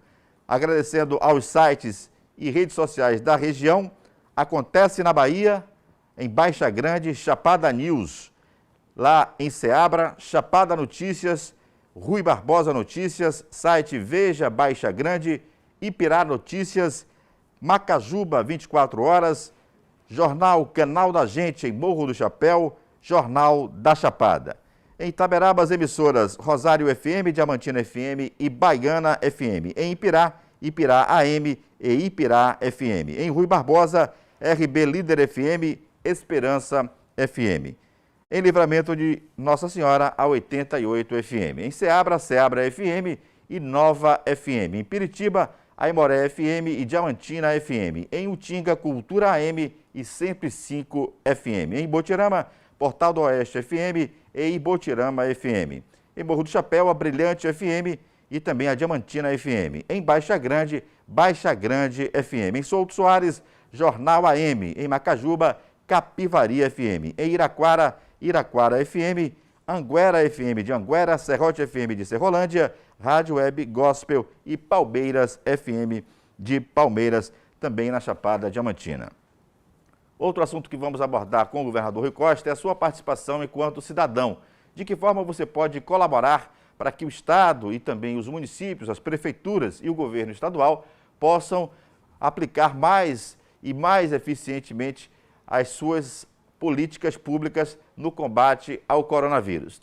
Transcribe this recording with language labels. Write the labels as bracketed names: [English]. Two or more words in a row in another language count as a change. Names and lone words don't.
[Portuguese] Agradecendo aos sites e redes sociais da região, Acontece na Bahia, em Baixa Grande, Chapada News, lá em Ceabra, Chapada Notícias, Rui Barbosa Notícias, site Veja Baixa Grande, Ipirá Notícias, Macajuba 24 horas, Jornal Canal da Gente em Morro do Chapéu, Jornal da Chapada. Em Itaberaba, as emissoras Rosário FM, Diamantina FM e Baiana FM. Em Ipirá, Ipirá AM e Ipirá FM. Em Rui Barbosa, RB Líder FM, Esperança FM. Em Livramento de Nossa Senhora, a 88 FM. Em Ceabra, Ceabra FM e Nova FM. Em Piritiba, Aimoré FM e Diamantina FM. Em Utinga, Cultura AM e 105 FM. Em Botirama, Portal do Oeste FM e Ibotirama FM. Em Morro do Chapéu, a Brilhante FM e também a Diamantina FM. Em Baixa Grande FM. Em Souto Soares, Jornal AM. Em Macajuba, Capivari FM. Em Iraquara, Iraquara FM. Anguera FM de Anguera, Serrote FM de Serrolândia, Rádio Web Gospel e Palmeiras FM de Palmeiras, também na Chapada Diamantina. Outro assunto que vamos abordar com o governador Rui Costa é a sua participação enquanto cidadão. De que forma você pode colaborar para que o Estado e também os municípios, as prefeituras e o governo estadual possam aplicar mais e mais eficientemente as suas políticas públicas no combate ao coronavírus.